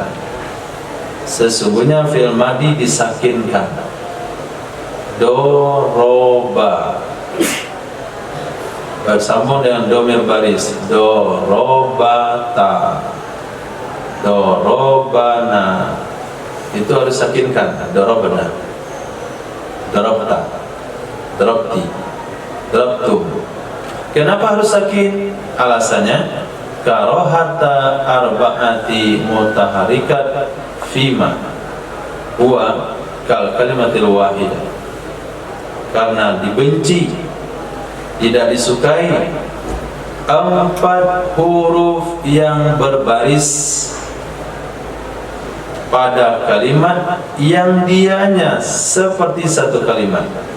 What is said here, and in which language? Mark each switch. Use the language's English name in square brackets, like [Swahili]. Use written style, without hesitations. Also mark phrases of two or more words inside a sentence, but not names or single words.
[Indonesian] Sesungguhnya [Arabic] فعل ماض [Indonesian] disakinkan. Doroba bersambung dengan dhamir baris, [Arabic] ضربت ضربنا, [Indonesian] itu harus sakinkan. [Arabic] ضربنا ضربت ضربت ضربتم. [Indonesian] Kenapa harus sakin? Alasannya [Arabic] كراهة أربع متحركات فيما هو كالكلمة الواحدة. [Indonesian] Karena dibenci, tidak disukai 4 huruf yang berbaris pada kalimat yang dianya seperti satu kalimat.